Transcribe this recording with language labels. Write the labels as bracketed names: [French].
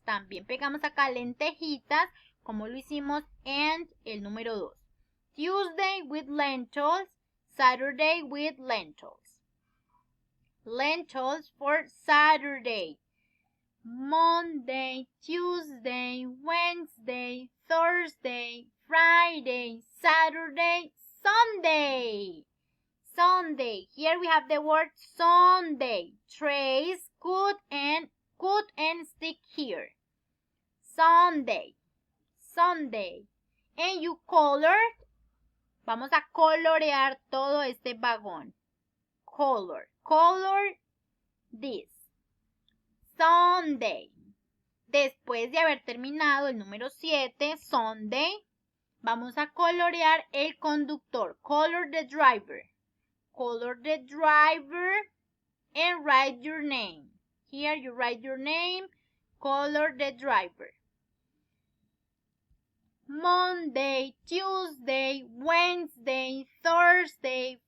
[Spanish] También pegamos acá lentejitas, como lo hicimos en el número 2. [English] Tuesday with lentils, Saturday with lentils. Lentils for Saturday. Monday, Tuesday, Wednesday, Thursday, Friday, Saturday, Sunday. Sunday. Here we have the word Sunday. Trace, cut and stick here. Sunday. Sunday. And you color. [Spanish] Vamos a colorear todo este vagón. Color. [English] Color this. Sunday. [Spanish] Después de haber terminado el número 7, Sunday, vamos a colorear el conductor. [English] Color the driver. Color the driver and write your name. Here you write your name. Color the driver. Monday, Tuesday, Wednesday, Thursday,